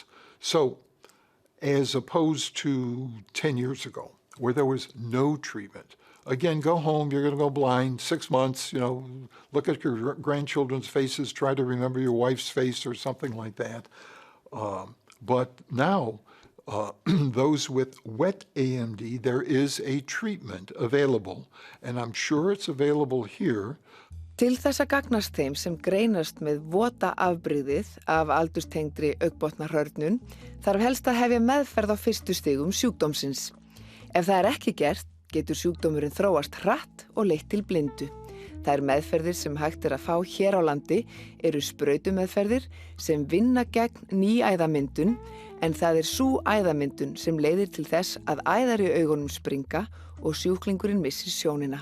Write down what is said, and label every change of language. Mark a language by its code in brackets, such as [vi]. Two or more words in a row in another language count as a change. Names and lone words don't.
[en] So as opposed to 10 years ago, where there was no treatment, again, go home, you're going to go blind, 6 months, look at your grandchildren's faces, try to remember your wife's face or something like that. But now, those with wet AMD, there is a treatment available, and I'm sure it's available here. [is] Til þess að gagnast þeim sem greinast með vota afbrigðið af aldurstengdri augnbotnahörnun þarf helst að hefja meðferð á fyrstu stigum sjúkdómsins. Ef það er ekki gert, getur sjúkdómurinn þróast hratt og leitt til blindu. Þær meðferðir sem hægt að fá hér á landi eru sprautumeðferðir sem vinna gegn nýæðamyndun, en það sú æðamyndun sem leiðir til þess að æðar í augunum springa og sjúklingurinn missir sjónina.